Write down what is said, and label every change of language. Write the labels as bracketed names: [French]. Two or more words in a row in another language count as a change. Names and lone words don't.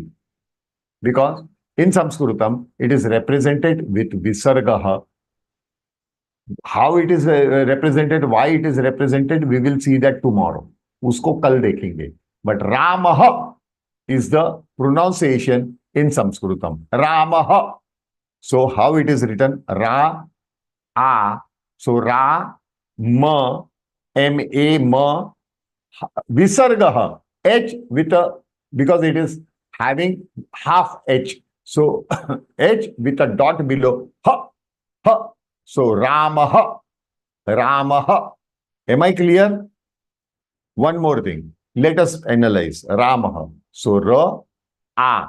[English] Because in Sanskritam, it is represented with Visargaha. How it is represented, why it is represented, we will see that tomorrow. [Hindi] Usko kal dekhenge. [English] But Ramaha is the pronunciation in Sanskritam. Ramaha. So how it is written? Ra, A. So Ra, Ma, M-A, Ma, Visargaha. H with a, because it is having half H. So H with a dot below. Ha, ha. So Ramaha, Ramaha. Am I clear? One more thing. Let us analyze Ramaha. So Ra, A.